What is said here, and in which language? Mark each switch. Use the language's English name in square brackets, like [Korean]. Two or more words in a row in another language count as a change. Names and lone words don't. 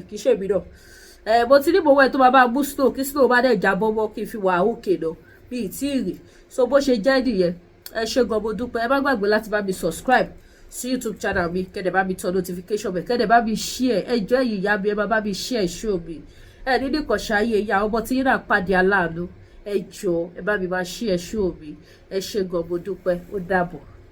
[Yoruba] kì í ṣe mí náà mo ti ní mo wẹ̀ tó máa bá mú snow kí snow bá dẹ̀ jábọ́ mọ́ kí n fi wà òkè náà bí ì tí ì rì so bó ṣe jẹ́ nìyẹn ẹ ṣé gan mo dúpẹ́ ẹ má gbàgbé láti bá mi subscribe sí YouTube channel mi kẹ́dẹ̀ bá mi tọ notification bẹ̀ kẹ́dẹ̀ bá mi share ẹ jọ ẹ̀yìn ìyá mi ẹ má bá mi [English] share show [Yoruba] mi ẹ ní nìkan ṣáyé ìyá ọmọ tí yín náà pàdé aláàánú ẹ jọ ẹ bá mi máa [English] share show [Yoruba] mi ẹ ṣé gan mo dúpẹ́ ó dàbọ̀.